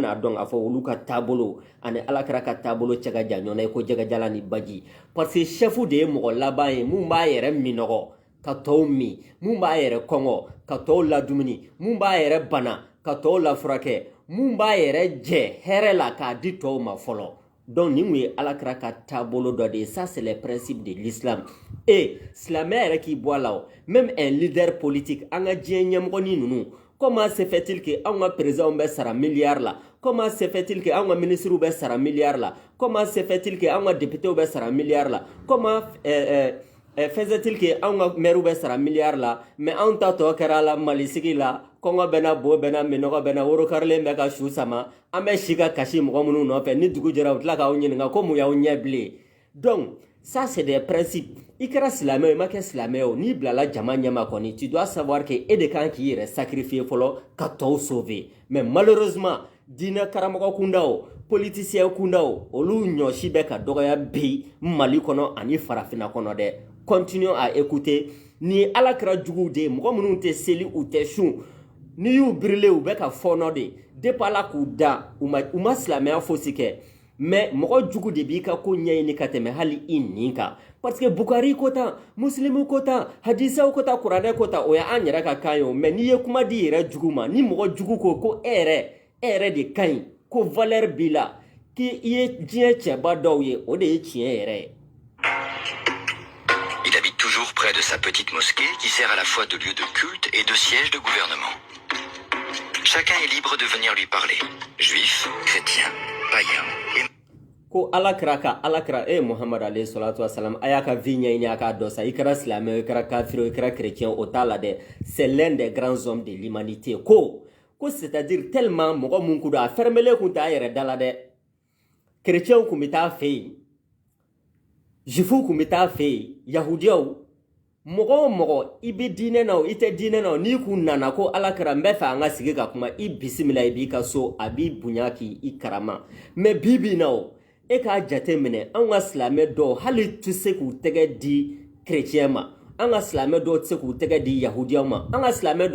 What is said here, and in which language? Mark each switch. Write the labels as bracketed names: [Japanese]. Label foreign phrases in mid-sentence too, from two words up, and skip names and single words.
[Bambara] bɛna dɔn k'a fɔ olu ka taabolo ani alakira ka taabolo cɛ ka jan ɲɔgɔn ye ko jɛgɛjala ni baji [French] parce que chef [Bambara] de ye mɔgɔ laban ye mun b'a yɛrɛ minɔgɔ ka tɔw min mun b'a yɛrɛ kɔngɔ ka tɔw ladumuni mun b'a yɛrɛ bana ka tɔw lafurakɛ mun b'a yɛrɛ jɛ hɛrɛ la k'a di tɔw ma fɔlɔ donc nin ye alakira ka taabolo dɔ de [French] ça c'est le principe de l'islam et [Bambara] silamɛ yɛrɛ k'i bɔ a la [French] même un leader politique [Bambara] an ka diɲɛ ɲɛmɔgɔnin ninnu [French] comment se fait-il que [Bambara] an ka président bɛ sara milliard la [French] comment se fait-il que [Bambara] an ka ministre bɛ sara milliard la [French] comment se fait-il que [Bambara] an ka député bɛ sara milliard la comment [French] faisait-il que [Bambara] an ka maire bɛ sara milliard la mais an ta tɔ kɛra la malisigi la kɔngɔ bɛ na bo bɛ na minɔgɔ bɛ na woro karilen bɛ ka su sama an bɛ si ka kasi mɔgɔ minnu nɔfɛ ni dugu jɛra u tila k'aw ɲininka ko mun y'aw ɲɛ bilen [French] donc ça c'est des principes [Bambara] i kɛra silamɛ o i ma kɛ silamɛ o n'i bilala jama ɲɛma kɔni [French] tu dois savoir que [Bambara] e de kan k'i yɛrɛ sacrifier fɔlɔ ka tɔw sauver [French] mais malheureusement [Bambara] diinɛ karamɔgɔ kunda o politicien kunda o olu ɲɔsi bɛ ka dɔgɔya bi Mali kɔnɔ ani farafinna kɔnɔ dɛ [French] continuons à écouter [Bambara] ni alakira juguw de mɔgɔ minnu tɛ seli u tɛ sun ni y'u birile u bɛ ka fɔnɔ de depuis ala k'u da u ma silamɛya fosi kɛ mais mɔgɔ jugu de b'i ka ko ɲɛɲini ka tɛmɛ hali i nin kan [French] parce que [Bambara] Bukari ko tan muslimu ko tan hadisaw ko tan kuranɛ ko tan o ye an yɛrɛ ka kan ye o mais n'i ye kuma di yɛrɛ jugu ma ni mɔgɔ jugu ko e yɛrɛ de ka ɲi ko valeur b'i la k'i ye diɲɛ cɛba dɔw ye o de ye tiɲɛ yɛrɛ ye. [French] Il habite toujours près de sa petite mosquée qui sert à la fois de lieu de culte et de siège de gouvernement. Chacun est libre de venir lui parler. Juifs, chrétiens, païens et... [Bambara] ko alakira Muhammad alayhi salatu wasalam a y'a ka vie ɲɛɲini a k'a dɔ sa i kɛra silamɛ i kɛra kafiri i kɛra chrétien o t'a la dɛ [French] c'est l'un des grands hommes de l'humanité [Bambara] ko [French] c'est-à-dire tellement [Bambara] mɔgɔ mun kun don a fermelen kun t'a yɛrɛ da la dɛ chrétien kun bɛ taa fɛ yen juifu kun bɛ taa fɛ yen yahudiyaw mɔgɔ o mɔgɔ i bɛ diinɛ na o i tɛ diinɛ na o n'i kun nana ko alakira n bɛ fɛ an ka sigi ka kuma i bisimila i b'i ka so a b'i bonya k'i karama mais bi bi na o e k'a jate minɛ an ka silamɛ dɔw hali tɛ se k'u tɛgɛ di chrétien ma an ka silamɛ dɔw tɛ se k'u tɛgɛ di yahudiyaw ma an ka silamɛ